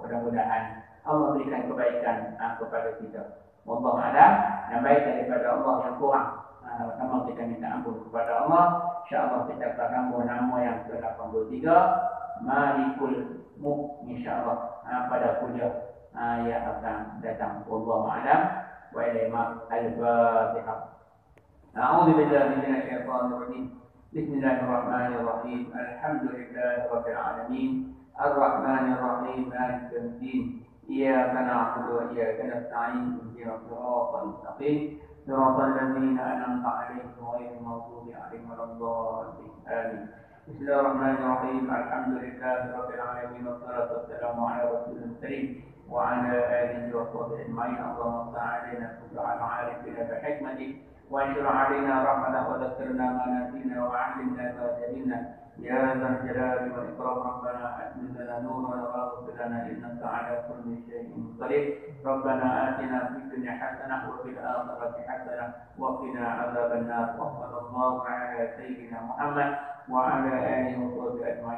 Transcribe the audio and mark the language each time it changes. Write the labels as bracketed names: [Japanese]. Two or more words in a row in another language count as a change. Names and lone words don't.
[Malay] Mudah-mudahan Allah berikan kebaikan kepada kita. Allah ada yang baik daripada Allah yang kurang. Pertama kita minta ampun kepada Allah. InsyaAllah kita akan tambah nama yang ke-83 Malikul Mulk, insyaAllah pada kuliah yang akan datang. [Arabic] والله أعلم وإليه الفاتحة. أعوذ بالله من الشيطان الرجيم بسم الله الرحمن الرحيم. الحمد لله رب العالمين. الرحمن الرحيم مالك يوم الدين. إياك نعبد وإياك نستعين اهدنا الصراط المستقيم. صراط الذين أنعمت عليهم غير المغضوب عليهم ولا الضالين. آمين. بسم الله الرحمن الرحيم الحمد لله رب العالمين. والصلاة والسلام على رسول الكريم وعلى آله وصحبه أجمعين. اللهم صل على عارفينا بحكمتك وانشر علينا رحمة وذكرنا ما نسينا وعلمنا ما جهلنا. يا ذا الجلال والإكرام. ربنا أتمم لنا نورا واغفر لنا إنك على كل شيء قدير. ربنا آتنا في الدنيا حسنة وفي الآخرة حسنة وقنا عذاب النار. وصلى الله على سيدنا محمد وعلى آله وصحبه أجمعين.